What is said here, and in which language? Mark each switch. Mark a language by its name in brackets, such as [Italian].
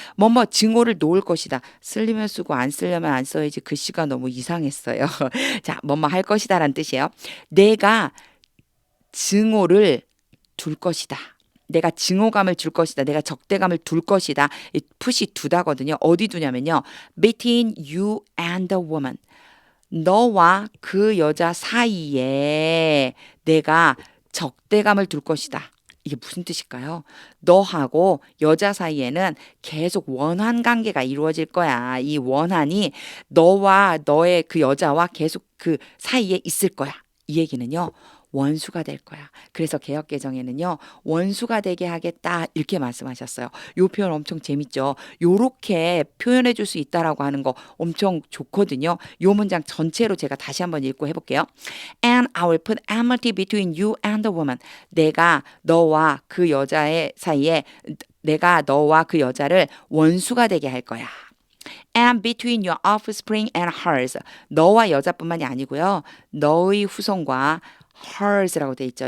[Korean] 뭐뭐 증오를 놓을 것이다. 쓰려면 쓰고 안 쓰려면 안 써야지. 글씨가 너무 이상했어요. 자, 뭐뭐 할 것이다라는 뜻이에요. 내가 증오를 둘 것이다. 내가 증오감을 줄 것이다. 내가 적대감을 둘 것이다. 이 푸시 두다거든요. 어디 두냐면요. [English] Between you and the woman. [Korean] 너와 그 여자 사이에 내가 적대감을 둘 것이다. 이게 무슨 뜻일까요? 너하고 여자 사이에는 계속 원한 관계가 이루어질 거야. 이 원한이 너와 너의 그 여자와 계속 그 사이에 있을 거야. 이 얘기는요. 원수가 될 거야. 그래서 개역개정에는요, 원수가 되게 하겠다 이렇게 말씀하셨어요. 요 표현 엄청 재밌죠. 요렇게 표현해 줄 수 있다라고 하는 거 엄청 좋거든요. 요 문장 전체로 제가 다시 한번 읽고 해볼게요. [English] And I will put enmity between you and the woman. [Korean] 내가 너와 그 여자의 사이에 내가 너와 그 여자를 원수가 되게 할 거야. [English] And between your offspring and hers. [Korean] 너와 여자뿐만이 아니고요. 너의 후손과 hers라고 돼 있죠.